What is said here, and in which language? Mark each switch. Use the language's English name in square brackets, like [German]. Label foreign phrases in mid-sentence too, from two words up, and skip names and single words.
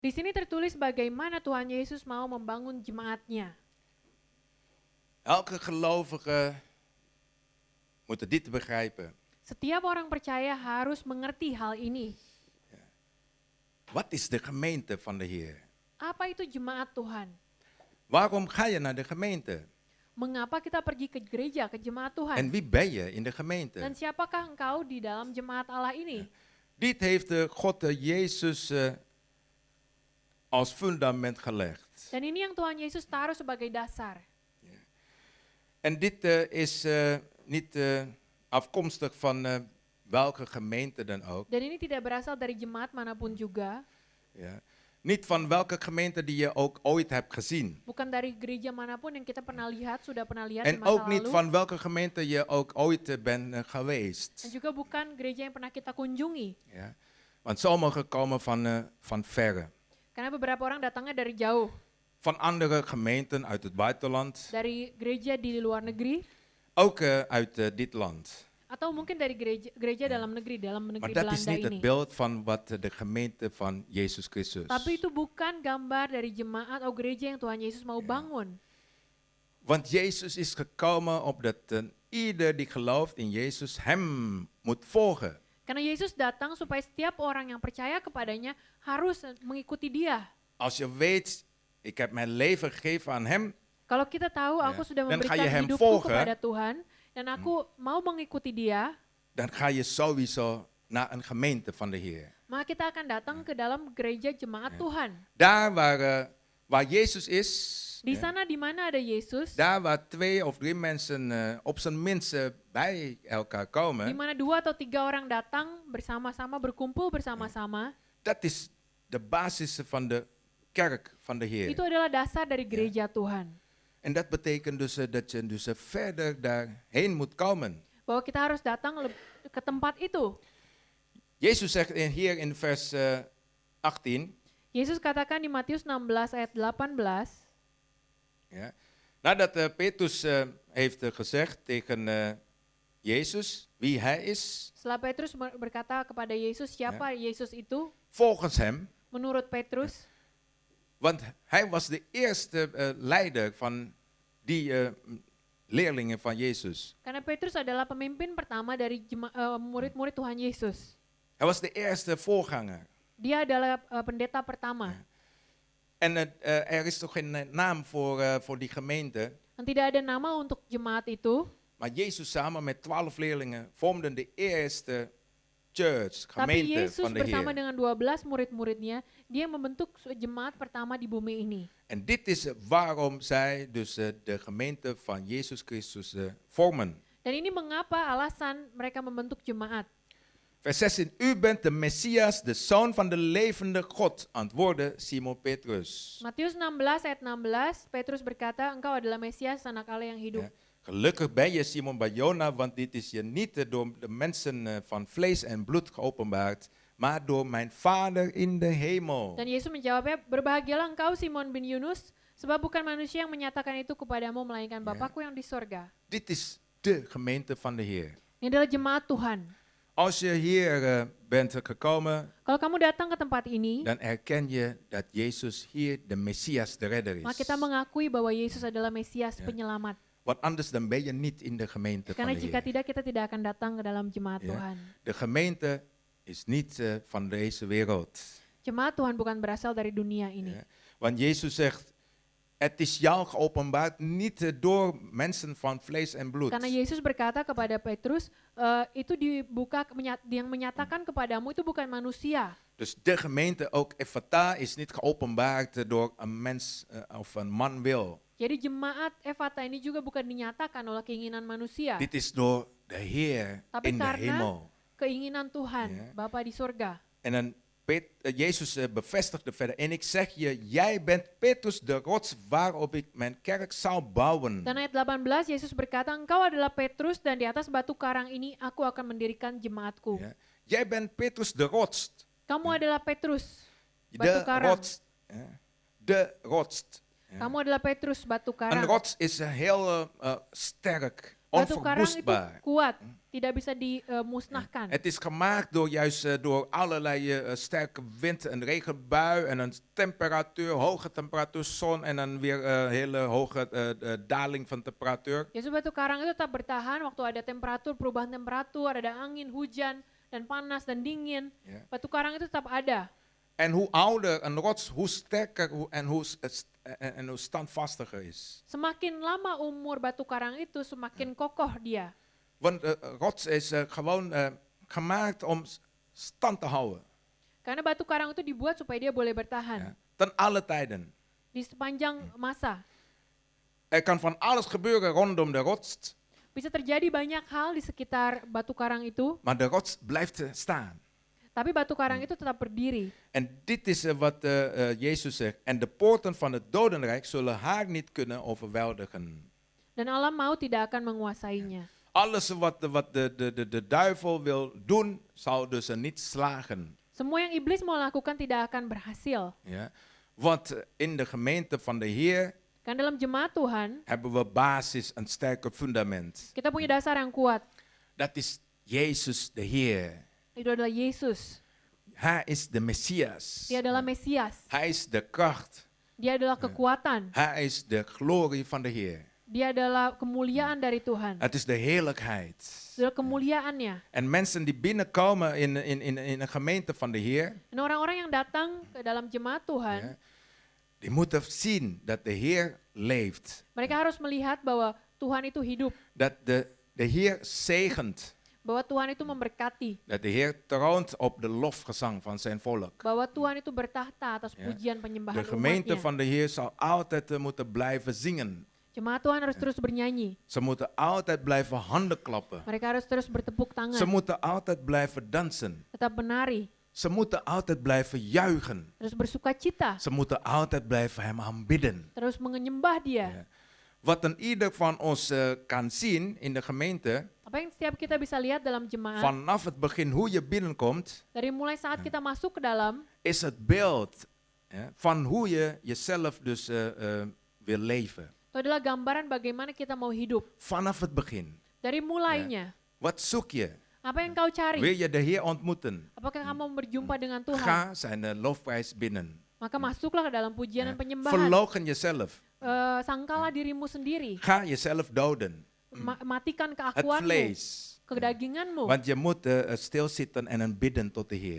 [Indonesian] Di sini tertulis bagaimana Tuhan Yesus mau membangun jemaatnya. [Dutch] Elke gelovige moet dit begrijpen. [Indonesian] Setiap orang percaya harus mengerti hal ini. [Dutch] Wat is de gemeente van de Heer? [Indonesian] Apa itu jemaat Tuhan? [Dutch] Waarom ga je naar de gemeente? [Indonesian] Mengapa kita pergi ke gereja, ke jemaat [Dutch] En [Indonesian] Tuhan? [Dutch] wie ben je in de gemeente? [Indonesian] Dan siapakah engkau di dalam jemaat Allah ini? [Dutch] Dit heeft God Jezus als fundament gelegd. [Indonesian] Dan ini yang Tuhan Yesus taruh sebagai dasar. [Dutch] En dit is niet afkomstig van welke gemeente dan ook. [Indonesian] Dan ini tidak berasal dari jemaat manapun juga. [Dutch] Ja. Niet van welke gemeente die je ook ooit hebt gezien. [Indonesian] Bukan dari gereja manapun yang kita pernah lihat, sudah pernah lihat di [Dutch] En [Indonesian] masa [Dutch] ook niet [Indonesian] lalu. [Dutch] van welke gemeente je ook ooit bent geweest. [Indonesian] Dan juga bukan gereja yang pernah kita kunjungi. [Dutch] Ja. Want sommigen komen van verre. [Indonesian] Karena beberapa orang datangnya dari jauh. [Dutch] Van andere gemeenten uit het buitenland. [Indonesian] Dari gereja di luar negeri. [Dutch] Ook uit dit land. [Indonesian] Atau mungkin dari gereja dalam negeri [Dutch] Maar dat is [Indonesian] Belanda [Dutch] niet het [Indonesian] ini. [Dutch] beeld van wat de gemeente van Jezus Christus. [Indonesian] Tapi itu bukan gambar dari jemaat atau gereja yang Tuhan Yesus mau bangun. [Dutch] Want Jezus is gekomen opdat ieder die gelooft in Jezus hem moet volgen. [Indonesian] Karena Yesus datang supaya setiap orang yang percaya kepadanya harus mengikuti dia. [Dutch] Als je weet, ik heb mijn leven gegeven aan hem, [Indonesian] Kalau kita tahu aku sudah [Dutch] Dan ga je [Indonesian] memberikan [Dutch] hem [Indonesian] hidupku [Dutch] volgen. [Indonesian] kepada Tuhan dan aku mau mengikuti dia, [Dutch] dan ga je sowieso naar een gemeente van de Heer. [Indonesian] maka kita akan datang ke dalam gereja jemaat Tuhan. [Dutch] Daar waar Jezus is, [Indonesian] Di sana di mana ada Yesus, [Dutch] daar waar 2 of 3 mensen op zijn minst bij elkaar [Indonesian] di [Dutch] komen, [Indonesian] mana 2 atau 3 orang datang bersama-sama, berkumpul bersama-sama, [Dutch] dat is de basis van de kerk van de Heer. [Indonesian] itu adalah dasar dari gereja Tuhan. [Dutch] En dat betekent dus dat je dus verder daarheen moet komen. [Indonesian] Bahwa kita harus datang ke tempat itu. [Dutch] Jezus zegt hier in vers 18, [Indonesian] Yesus katakan di Matius 16 ayat 18, [Dutch] ja, nadat Petrus heeft gezegd tegen Jezus wie hij is, [Indonesian] setelah Petrus berkata kepada Yesus, siapa Yesus itu? [Dutch] volgens hem, [Indonesian] Menurut Petrus, [Dutch] want hij was de eerste leider van die leerlingen van Jezus. [Indonesian] karena Petrus adalah pemimpin pertama dari murid-murid Tuhan Yesus. [Dutch] Hij was de eerste voorganger. [Indonesian] Dia adalah pendeta pertama. [Dutch] En er is toch geen naam voor die gemeente. [Indonesian] Dan tidak ada nama untuk jemaat itu, [Dutch] Maar Jezus samen met 12 leerlingen vormden de eerste church, [Indonesian] tapi [Dutch] gemeente [Indonesian] Yesus [Dutch] van de [Indonesian] bersama [Dutch] Heer. [Indonesian] dengan 12 murid-muridnya, dia membentuk jemaat pertama di bumi ini. [Dutch] En dit is waarom zij dus de gemeente van Jezus Christus vormen. [Indonesian] Dan ini mengapa alasan mereka membentuk jemaat. [Dutch] Vers 16, u bent de Messias, de Zoon van de levende God, antwoordde Simon Petrus. [Indonesian] Matius 16 ayat 16, Petrus berkata, engkau adalah Mesias, anak Allah yang hidup. [Dutch] Ja. Gelukkig ben je Simon Barjona, want dit is je niet door de mensen van vlees en bloed geopenbaard, maar door mijn Vader in de hemel. [Indonesian] Dan Yesus menjawabnya, berbahagialah engkau Simon bin Yunus, sebab bukan manusia yang menyatakan itu kepadamu, melainkan Bapakku yang di sorga. [Dutch] Dit is de gemeente van de Heer. [Indonesian] Ini adalah jemaat Tuhan. [Dutch] Als je hier bent gekomen, [Indonesian] Kalau kamu datang ke tempat ini, [Dutch] dan erken je dat Jezus hier de Messias, de redder [Indonesian] maka [Dutch] is. [Indonesian] kita mengakui bahwa Yesus adalah Mesias, penyelamat. [Dutch] Want anders dan ben je niet in de gemeente van [Indonesian] Karena [Dutch] de [Indonesian] jika [Dutch] Heer. [Indonesian] tidak, kita tidak akan datang ke dalam jemaat [Dutch] Ja. [Indonesian] Tuhan. [Dutch] De gemeente is niet van deze wereld. [Indonesian] Jemaat Tuhan bukan berasal dari dunia ini. [Dutch] Ja. Want Jezus zegt, het is jou geopenbaard niet door mensen van vlees en bloed. [Indonesian] Karena Yesus berkata kepada Petrus, itu dibuka, yang menyatakan kepadamu itu bukan manusia. [Dutch] Dus de gemeente, ook Ephata, is niet geopenbaard door een mens of een man wil. [Indonesian] Jadi jemaat Ephata ini juga bukan dinyatakan oleh keinginan manusia, [Dutch] Dit is door de Heer [Indonesian] tapi [Dutch] in de [Indonesian] karena [Dutch] hemel. [Indonesian] keinginan Tuhan, [Dutch] Ja. [Indonesian] Bapa di surga. [Dutch] En dan Jezus bevestigde verder, en ik zeg je, jij bent Petrus de rots waarop ik mijn kerk zal bouwen. [Indonesian] Dan ayat 18 Yesus berkata, engkau adalah Petrus dan di atas batu karang ini aku akan mendirikan jemaatku. [Dutch] Ja. Jij bent Petrus de rots. [Indonesian] Kamu adalah Petrus, [Dutch] De [Indonesian] batu karang. [Dutch] rots. Ja. De rots. Ja. [Indonesian] Kamu adalah Petrus, batu [Dutch] Een [Indonesian] karang. [Dutch] rots is heel sterk. [Indonesian] Batu karang itu [Dutch] onverwoestbaar. [Indonesian] kuat, tidak bisa dimusnahkan. [Dutch] Het is gemaakt door juist door allerlei sterke wind, een regenbui en een temperatuur, hoge temperatuur, zon en dan weer hele hoge daling van temperatuur. [Indonesian] Yesus batu karang itu tetap bertahan waktu ada temperatur, perubahan temperatur, ada angin, hujan, dan panas dan dingin. [Dutch] Ja. [Indonesian] Batu karang itu tetap ada. [Dutch] En hoe ouder een rots, hoe sterker en hoe standvastiger is. [Indonesian] Semakin lama umur batu karang itu, semakin kokoh dia. [Dutch] Want rots is gewoon gemaakt om stand te houden. [Indonesian] Karena batu karang itu dibuat supaya dia boleh [Dutch] Ja. [Indonesian] bertahan [Dutch] Ten alle tijden. [Indonesian] di sepanjang masa. [Dutch] Er kan van alles gebeuren rondom de rots, [Indonesian] Bisa terjadi banyak hal di sekitar batu karang itu, [Dutch] maar de rots blijft staan. [Indonesian] tapi batu karang itu tetap berdiri. [Dutch] En dit is wat Jezus zegt. En de poorten van het dodenrijk zullen haar niet kunnen overweldigen. [Indonesian] Dan alam maut tidak akan menguasainya. [Dutch] Alles wat de duivel wil doen, zal dus er niet slagen. [Indonesian] Semua yang iblis mau lakukan tidak akan berhasil. [Dutch] Ja? Want in de gemeente van de Heer [Indonesian] Kan dalam jemaat Tuhan, [Dutch] hebben we basis, een sterke fundament. [Indonesian] kita punya dasar yang kuat. [Dutch] Dat is Jezus de Heer. [Indonesian] Itu adalah Yesus. [Dutch] Hij is de Messias. [Indonesian] Dia adalah Mesias. [Dutch] Hij is de kracht. [Indonesian] Dia adalah kekuatan. [Dutch] Hij is de glorie van de Heer. [Indonesian] Dia adalah kemuliaan dari Tuhan. [Dutch] Het is de heerlijkheid. [Indonesian] Itu adalah kemuliaannya. [Dutch] En mensen die binnenkomen in een gemeente van de Heer, [Indonesian] Dan orang-orang yang datang ke dalam jemaat Tuhan, [Dutch] ja, die moeten zien dat de Heer leeft. [Indonesian] mereka harus melihat bahwa Tuhan itu hidup. [Dutch] Dat de Heer zegent. [Indonesian] Bahwa Tuhan itu memberkati. [Dutch] Dat de Heer troont op de lofgezang van zijn volk. [Indonesian] Bahwa Tuhan itu bertahta atas [Dutch] Ja. [Indonesian] pujian [Dutch] De [Indonesian] penyembahan [Dutch] gemeente [Indonesian] umatnya. [Dutch] van de Heer zal altijd moeten blijven zingen. [Indonesian] Jemaat Tuhan harus terus bernyanyi. [Dutch] Ze moeten altijd blijven handen klappen. [Indonesian] Mereka harus terus bertepuk [Dutch] Ze [Indonesian] tangan. [Dutch] moeten altijd blijven dansen. [Indonesian] Tetap menari. [Dutch] Ze moeten altijd blijven juichen. [Indonesian] Terus bersuka cita. [Dutch] Ze moeten altijd blijven hem aanbidden. [Indonesian] Terus menyembah dia. [Dutch] Ja. Wat een ieder van ons kan zien in de gemeente, [Indonesian] Apa yang setiap kita bisa lihat dalam jemaat, [Dutch] vanaf het begin hoe je binnenkomt, [Indonesian] dari mulai saat kita masuk ke dalam, [Dutch] is het beeld van hoe je jezelf dus wil leven. [Indonesian] itu adalah gambaran bagaimana kita mau hidup. [Dutch] Vanaf het begin. [Indonesian] Dari mulainya, [Dutch] Wat zoek je? [Indonesian] apa yang kau cari? [Dutch] Wil je de Heer ontmoeten? [Indonesian] Apakah kamu mau berjumpa dengan Tuhan? [Dutch] Ga zijn lofprijs binnen. [Indonesian] Maka masuklah ke dalam pujian dan penyembahan. [Dutch] Verloochen jezelf. [Indonesian] Sangkalah dirimu sendiri. [Dutch] Ga jezelf doden. [Indonesian] Matikan [Dutch] Het [Indonesian] keakuanmu, [Dutch] vlees. [Indonesian] kedaginganmu. [Dutch] Want je moet stilzitten en bidden tot de Heer.